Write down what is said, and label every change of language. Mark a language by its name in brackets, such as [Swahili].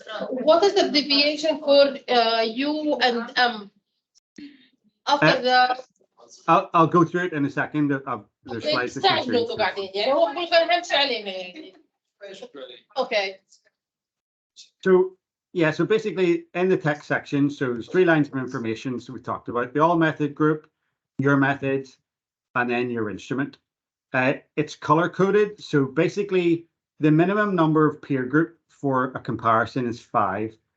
[English] What is the deviation for U and M after the I'll go through it in a second. There's slides that can show you. [Arabic] يعني هو بقول كان همشي علينا يعني. [English] Okay. So yeah, so basically in the text section, so there's 3 lines of information. So we talked about the all method group, your methods, and then your instrument. It's color coded. So basically the minimum number of peer group for a comparison is 5.